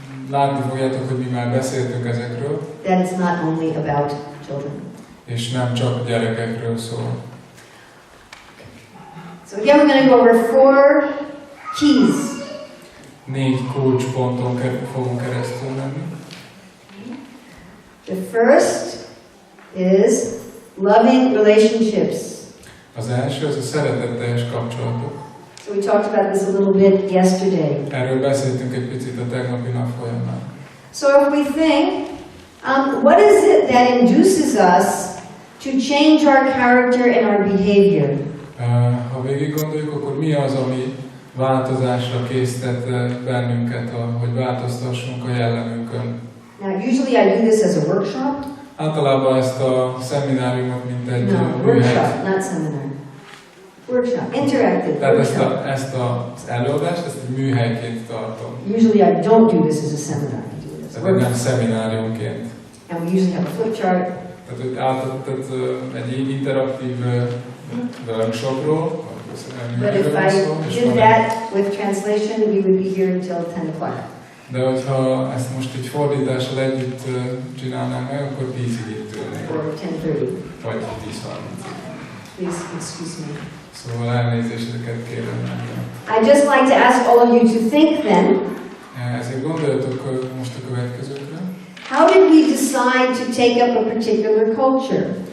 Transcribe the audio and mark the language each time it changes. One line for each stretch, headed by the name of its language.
Hungarian: Látni fogjátok, hogy mi már beszéltünk ezekről.
English: That it's not only about children.
Hungarian: És nem csak a gyerekekről szól.
English: So again, we're going to go over 4 keys.
Hungarian: 4 kulcsponton fogunk keresztül menni.
English: The first is loving relationships.
Hungarian: Az első az a szeretetteljes kapcsolatok.
English: So we talked about this a little bit yesterday.
Hungarian: Erről beszéltünk egy picit a tegnapi nap folyamán.
English: So if we think, what is it that induces us to change our character and our behavior?
Hungarian: Ha végig gondoljuk, akkor mi az, ami változásra késztet bennünket, hogy változtassunk a jellemünkön?
English: Now, usually I do this as a workshop.
Hungarian: Általában ezt a szemináriumot, mint egy
English: workshop, not seminar. Workshop, interactive
Hungarian: tehát
English: workshop.
Hungarian: ezt az előadást, ezt egy műhelyként tartom.
English: Usually I don't do this as a seminar. I do it as a
Hungarian: Tehát nem
English: workshop.
Hungarian: szemináriumként.
English: And we usually have a flipchart.
Hungarian: Tehát egy interaktív workshopról.
English: But if I did that with translation, we would be here until 10 o'clock.
Hungarian: De hogyha ezt most így fordítással együtt csinálnánk meg, akkor 10-ig itt ülnénk.
English: Or 10:30.
Hungarian: Vagy 10:30.
English: Please excuse me.
Hungarian: Szóval elnézéseket kérem.
English: I'd just like to ask all of you to think then.
Hungarian: Ezért gondoljatok most a következőkre.
English: How did we decide to take up a particular culture?